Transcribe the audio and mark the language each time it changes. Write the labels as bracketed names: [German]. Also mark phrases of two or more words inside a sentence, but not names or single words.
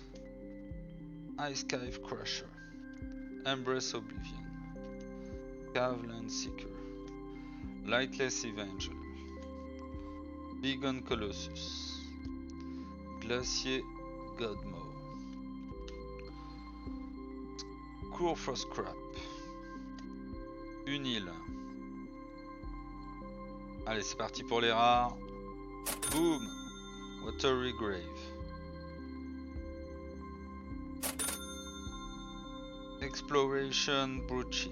[French] Ice Cave Crusher. Embrace Oblivion. Caveland Seeker. Lightless Avenger. Begon Colossus. Glacier Godmaw. Courfrost Scrap. Une île. Allez, c'est parti pour les rares. Boom. Watery Grave. Exploration Brute Ship.